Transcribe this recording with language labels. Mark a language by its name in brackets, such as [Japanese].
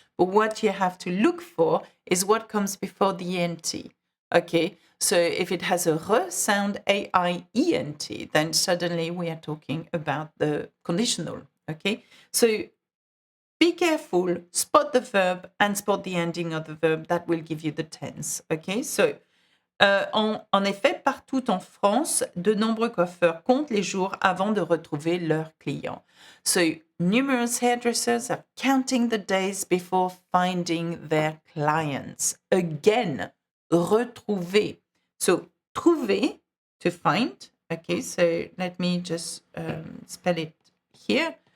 [English] But what you have to look for is what comes before the ENT. Okay, so if it has a re sound, AIENT, then suddenly we are talking about the conditional. Okay, so be careful, spot the verb and spot the ending of the verb. That will give you the tense. [French] Okay, so en effet, partout en France, de nombreux coiffeurs comptent les jours avant de retrouver leurs clients. [English] So numerous hairdressers are counting the days before finding their clients. Again, retrouver. So, trouver, to find. Okay, so let me just spell it here.